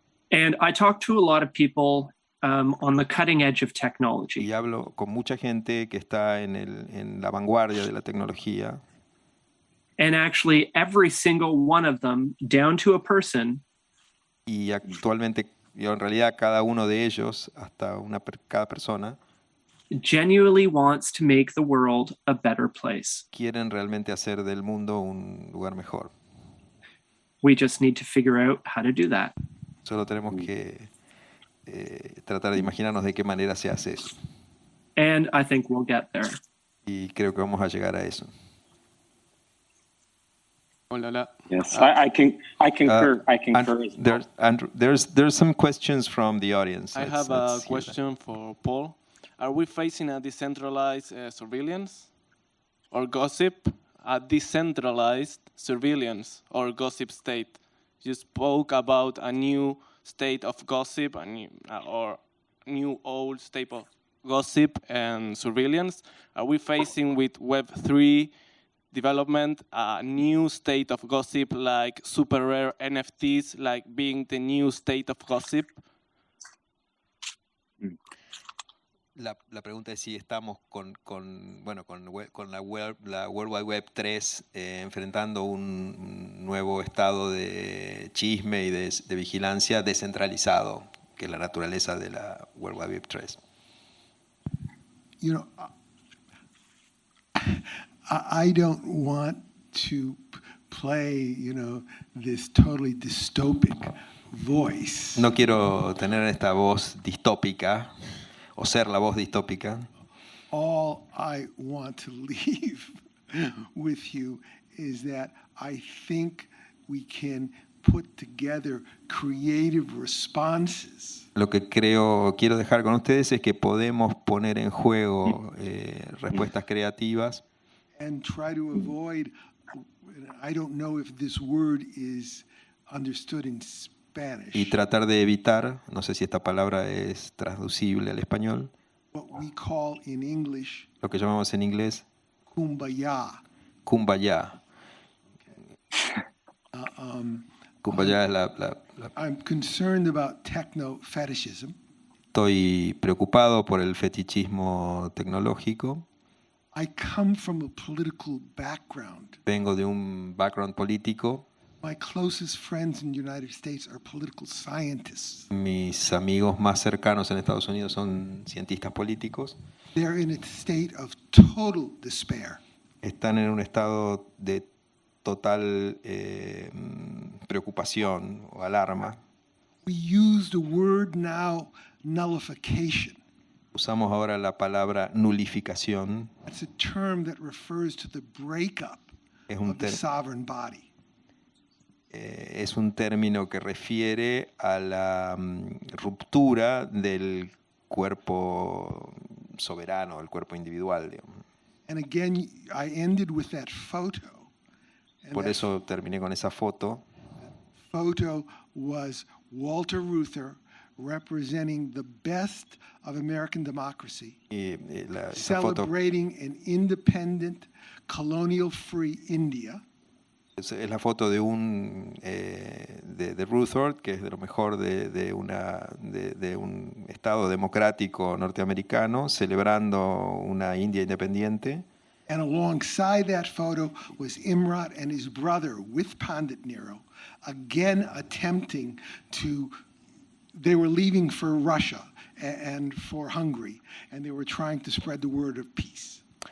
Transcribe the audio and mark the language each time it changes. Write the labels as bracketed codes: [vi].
[en] and I talk to a lot of people on the cutting edge of technology. [es] Y hablo con mucha gente que está en la vanguardia de la tecnología. [en] And actually every single one of them, down to a person, [es] y actualmente, en realidad cada uno de ellos, hasta cada persona, [en] genuinely wants to make the world a better place. [es] Quieren realmente hacer del mundo un lugar mejor. [en] We just need to figure out how to do that. [es] Solo tenemos que tratar de imaginarnos de qué manera se hace eso. [en] And I think we'll get there. [es] Y creo que vamos a llegar a eso. Hola. [en] Yes, I concur. I concur. There's some questions from the audience. I have a question for Paul. Are we facing a decentralized surveillance or gossip? A decentralized surveillance or gossip state? You spoke about a new state of gossip, or new old state of gossip and surveillance. Are we facing with Web3 development a new state of gossip, like super rare NFTs, like being the new state of gossip? [es] La pregunta es si estamos con la World Wide Web 3 enfrentando un nuevo estado de chisme y de vigilancia descentralizado, que es la naturaleza de la World Wide Web 3. [en] You know, I don't want to play, this totally dystopic voice. [es] No quiero tener esta voz distópica o ser la voz distópica. [en] All I want to leave with you is that I think we can put together creative responses. [es] Lo que quiero dejar con ustedes es que podemos poner en juego respuestas creativas. [en] And try to avoid, I don't know if this word is understood in Spanish. [es] Y tratar de evitar, no sé si esta palabra es traducible al español, [en] What we call in English, [es] lo que llamamos en inglés [en] kumbaya. [es] kumbaya. Kumbaya es la [en] I'm concerned about techno fetishism. [es] Estoy preocupado por el fetichismo tecnológico. [en] I come from a political background. [es] Vengo de un background político. [en] My closest friends in the United States are political scientists. [es] Mis amigos más cercanos en Estados Unidos son cientistas políticos. [en] They're in a state of total despair. [es] Están en un estado de total preocupación o alarma. [en] We use the word now, nullification. [es] Usamos ahora la palabra nulificación. [en] That's a term that refers to the breakup of the sovereign body. [es] Es un término que refiere a la ruptura del cuerpo soberano, el cuerpo individual, digamos. [en] And again, I ended with that photo. And [es] Por eso terminé con esa foto. [en] Photo was Walter Reuther representing the best of American democracy, [es] Esa foto [en] celebrating an independent, colonial-free India. [es] es la foto de de Rutherford, que es de lo mejor de un estado democrático norteamericano, celebrando una India independiente. [en] And alongside that photo was Imrat and his brother with Pandit Nehru, again attempting to, they were leaving for Russia and for Hungary, and they were trying to spread the word of peace.